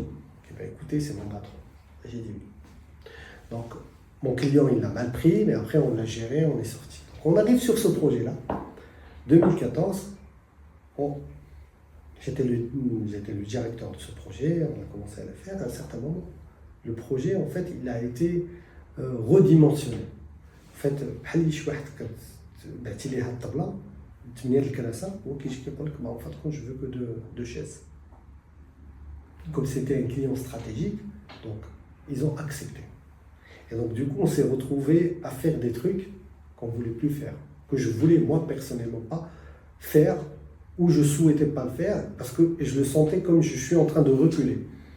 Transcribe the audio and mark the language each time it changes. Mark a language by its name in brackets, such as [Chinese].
[French] Okay, bah, écoutez, c'est mon patron. J'ai dit oui. Donc, mon client, il l'a mal pris, mais après, on l'a géré, on est sorti. Donc, on arrive sur ce projet-là. 2014, j'étais le directeur de ce projet, on a commencé à le faire. À un certain moment, le projet, en fait, il a été redimensionné. [Arabic] En fait, بحال اللي شي واحد بعتي ليه هاد الطبله 8 الكراسه هو كيجي كيقول لك [French] en fait je veux que deux chaises. Comme c'était un client stratégique, donc ils ont accepté. Et donc du coup, on s'est retrouvé à faire des trucs qu'on voulait plus faire, que je voulais moi personnellement pas faire où je souhaitais pas le faire parce que je le sentais comme je suis en train de reculer.